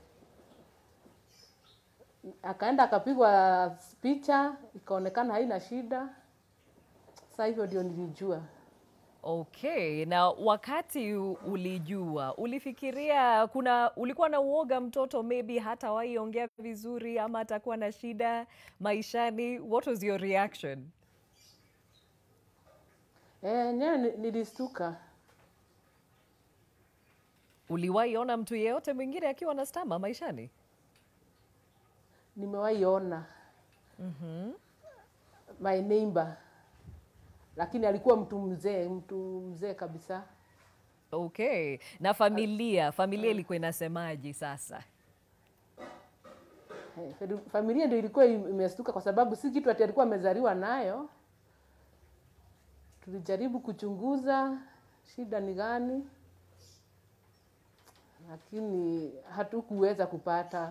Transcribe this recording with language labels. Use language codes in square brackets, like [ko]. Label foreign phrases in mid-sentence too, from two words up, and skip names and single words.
[sw] Akaenda akapigwa picha, ikaonekana haina shida. Sasa hivyo ndio nilijua. Okay, na wakati ulijua, ulifikiria ulikuwa na uoga mtoto maybe hata waiongea vizuri ama atakuwa na shida maishani? [en] What was your reaction? [sw] Nilistuka. Uliwahi ona mtu yeyote mwingine akiwa na stammer maishani? Nimewahi ona. [en] My neighbor. [sw] Lakini alikuwa mtu mzee kabisa. Okay, na familia ilikuwa inasemaje sasa? Familia ndio ilikuwa imestuka kwa sababu si kitu ati alikuwa amezaliwa nayo. Tulijaribu kuchunguza shida ni gani, lakini hatukuweza kupata.